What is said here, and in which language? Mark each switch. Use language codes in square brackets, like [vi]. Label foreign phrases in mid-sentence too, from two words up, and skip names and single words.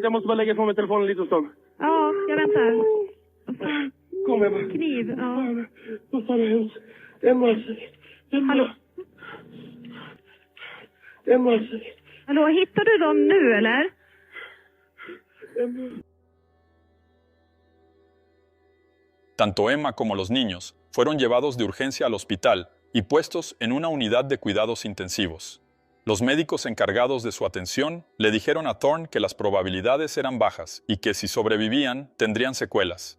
[sv] Jag måste bara lägga ifrån mig telefonen lite stund. Ja, jag väntar. Kom Emma. Kniv, ja. Vad fan har hänt? Emma. Hallå? Emma. Hallå, hittar du dem nu eller? Emma. [es] Tanto Emma como los niños fueron llevados de urgencia al hospital y puestos en una unidad de cuidados intensivos. Los médicos encargados de su atención le dijeron a Thorne que las probabilidades eran bajas y que si sobrevivían tendrían secuelas.